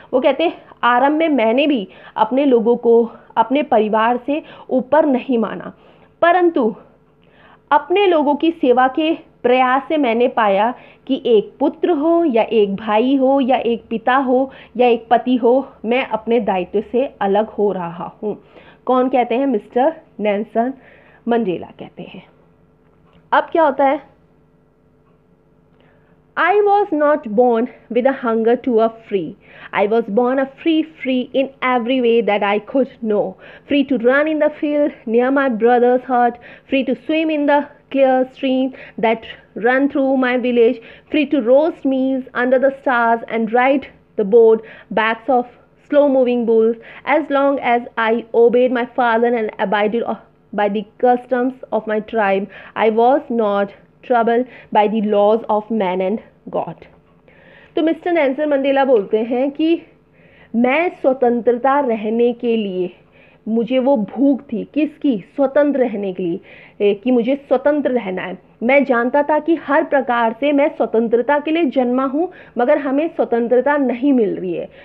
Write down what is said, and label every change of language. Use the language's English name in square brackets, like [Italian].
[Hindi] वो कहते हैं आरंभ में मैंने भी अपने लोगों को अपने परिवार से ऊपर नहीं माना, परंतु अपने लोगों की सेवा के प्रयास से मैंने पाया कि एक पुत्र हो या एक भाई हो या एक पिता हो या एक पति हो, मैं अपने दायित्व से अलग हो रहा हूँ। कौन कहते हैं? मिस्टर नेल्सन मंडेला कहते हैं। अब क्या होता है? [English] I was not born with a hunger to a free. I was born a free in every way that I could know. Free to run in the field near my brother's hut, free to swim in the clear stream that ran through my village, free to roast meals under the stars and ride the broad backs of slow-moving bulls, as long as I obeyed my father and abided by the customs of my tribe. I was not troubled by the laws of man and God. [Hindi] तो mister Nelson Mandela बोलते हैं कि मैं स्वतंत्रता रहने के लिए, मुझे वो भूख थी किसकी? स्वतंत्र रहने के लिए, कि मुझे स्वतंत्र रहना है। मैं जानता था कि हर प्रकार से मैं स्वतंत्रता के लिए जन्मा हूँ, मगर हमें स्वतंत्रता नहीं मिल रही है।